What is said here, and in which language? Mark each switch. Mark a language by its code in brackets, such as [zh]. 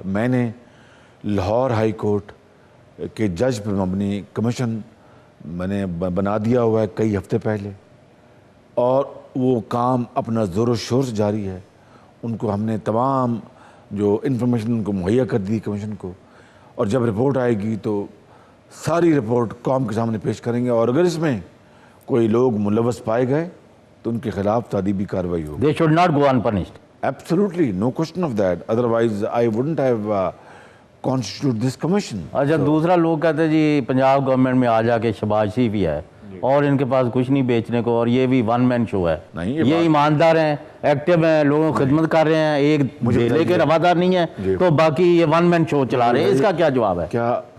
[ur] میں نے Lahore high court کے جج پر مبنی کمیشن میں نے بنا دیا ہوا ہے کئی ہفتے پہلے اور وہ کام اپنا زور و شور سے جاری ہے. ان کو ہم نے تمام جو انفارمیشن ان کو مہیا کر دی کمیشن کو, اور جب رپورٹ آئے گی تو ساری رپورٹ قوم کے سامنے پیش کریں گے, اور اگر اس میں کوئی لوگ ملوث پائے گئے تو ان کے خلاف تعدیبی کارروائی ہوگی. [en] They should not go unpunished. Absolutely, no question of that. Otherwise, I wouldn't have constituted this commission. [ur] اچھا, دوسرا لوگ کہتے ہیں جی پنجاب گورنمنٹ میں آ جا کے شہباز شریف ہی ہے اور ان کے پاس کچھ نہیں بیچنے کو, اور یہ بھی ون مین شو ہے. نہیں, یہ ایماندار ہیں, ایکٹیو ہیں, لوگوں کی خدمت کر رہے ہیں, ایک ڈھیلے کے روادار نہیں ہیں, تو باقی یہ ون مین شو چلا رہے ہیں. اس کا کیا جواب ہے؟ کیا